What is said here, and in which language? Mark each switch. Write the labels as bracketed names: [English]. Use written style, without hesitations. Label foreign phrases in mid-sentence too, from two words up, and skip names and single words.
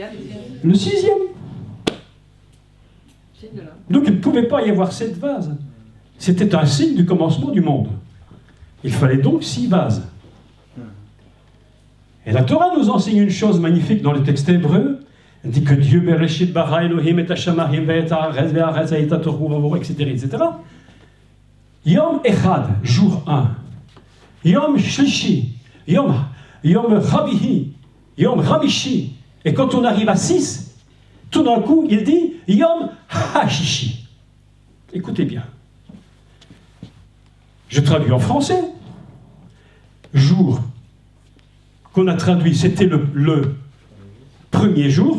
[French] Le 6e. Signe de l'homme. Donc il ne pouvait pas y avoir 7 vases. C'était un signe du commencement du monde. Il fallait donc 6 vases. Et la Torah nous enseigne une chose magnifique dans le texte hébreu. Elle dit que Dieu, [Hebrew] בראשית ברא אלוהים את השמים ואת הארץ והארץ היתה תהו ובהו, [French] etc., etc. [Hebrew] יום אחד, jour 1. יום שלישי יום רביעי יום חמישי. [French] Et quand on arrive à 6, tout d'un coup, il dit [Hebrew] יום השישי. [French] Écoutez bien. Je traduis en français. Jour qu'on a traduit, c'était le premier jour.